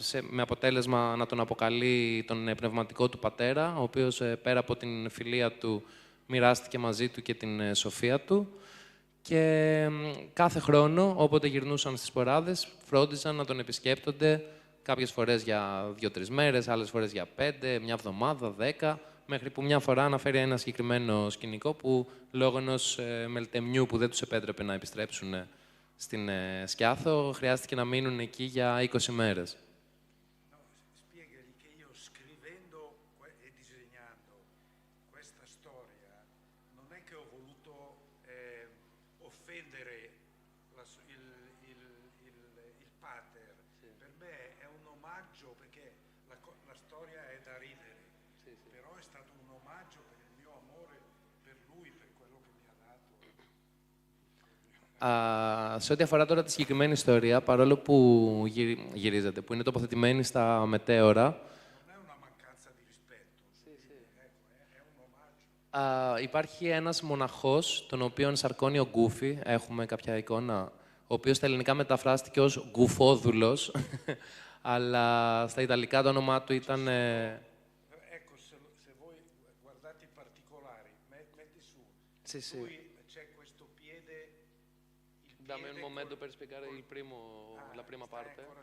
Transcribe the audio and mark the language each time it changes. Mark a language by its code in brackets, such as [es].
[el] με αποτέλεσμα να τον αποκαλεί τον πνευματικό του πατέρα, ο οποίος πέρα από την φιλία του μοιράστηκε μαζί του και την σοφία του, και κάθε χρόνο, όποτε γυρνούσαν στις σποράδες, φρόντιζαν να τον επισκέπτονται κάποιες φορές για 2-3 μέρες, άλλες φορές για 5, μια εβδομάδα, 10, μέχρι που μια φορά αναφέρει ένα συγκεκριμένο σκηνικό που λόγω ενός μελτεμιού που δεν τους επέτρεπε να επιστρέψουν στην Σκιάθο, χρειάστηκε να μείνουν εκεί για 20 μέρες. [it] Spiegagli che io scrivendo e disegnando questa storia non è che ho voluto offendere il pater. Per me è un omaggio, perché la storia è da ridere, però è stato un omaggio per il mio amore per lui, per quello che mi ha dato. [el] Σε ό,τι αφορά τώρα τη συγκεκριμένη ιστορία, παρόλο που γυρίζεται, που είναι τοποθετημένη στα μετέωρα, υπάρχει ένας μοναχός, τον οποίον σαρκώνει ο Γκούφι, έχουμε κάποια εικόνα, ο οποίος στα ελληνικά μεταφράστηκε ως Γκουφόδουλος, αλλά στα ιταλικά το όνομά του ήταν... [it] Ecco, se voi guardate i particolari, metti su, Sì, sì. lui c'è questo piede, Dammi un momento per spiegare la prima parte.